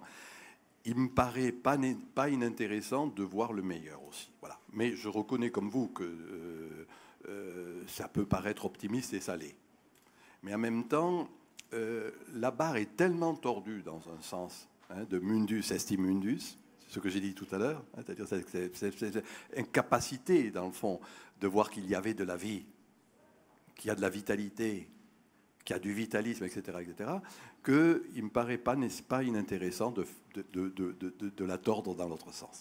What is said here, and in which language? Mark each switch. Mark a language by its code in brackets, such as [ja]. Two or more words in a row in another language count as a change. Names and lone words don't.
[fr] Il me paraît pas inintéressant de voir le meilleur aussi. Voilà. Mais je reconnais comme vous que ça peut paraître optimiste et salé. Mais en même temps, la barre est tellement tordue dans un sens, de [la] mundus est mundus, [fr] c'est ce que j'ai dit tout à l'heure, c'est-à-dire cette incapacité, dans le fond, de voir qu'il y avait de la vie, qu'il y a de la vitalité, qu'il y a du vitalisme, etc., qu'il me paraît pas inintéressant de la tordre dans l'autre sens.